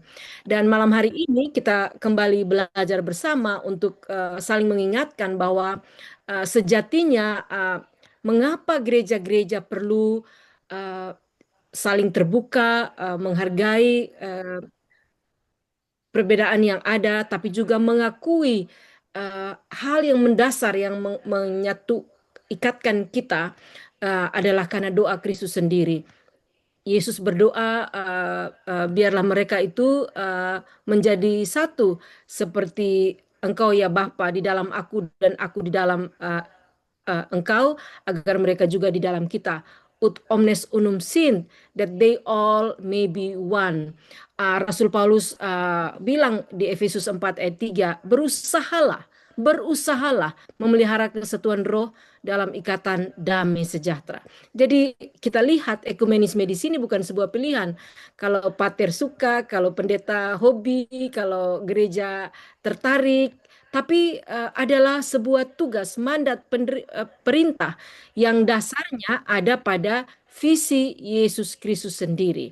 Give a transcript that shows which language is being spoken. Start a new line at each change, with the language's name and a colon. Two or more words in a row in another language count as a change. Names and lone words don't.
Indonesian: Dan malam hari ini kita kembali belajar bersama untuk saling mengingatkan bahwa sejatinya mengapa gereja-gereja perlu uh, saling terbuka, menghargai perbedaan yang ada, tapi juga mengakui hal yang mendasar yang menyatu ikatkan kita adalah karena doa Kristus sendiri. Yesus berdoa, biarlah mereka itu menjadi satu seperti Engkau ya Bapa di dalam aku dan aku di dalam Engkau, agar mereka juga di dalam kita.
Latin: Ut omnes unum sint,
English: that they all may be one.
Indonesian: Rasul Paulus bilang di Efesus 4 ayat 3, berusahalah memelihara kesatuan roh dalam ikatan damai sejahtera. Jadi kita lihat ekumenisme di sini bukan sebuah pilihan. Kalau pater suka, kalau pendeta hobi, kalau gereja tertarik, tapi adalah sebuah tugas, mandat, perintah yang dasarnya ada pada visi Yesus Kristus sendiri.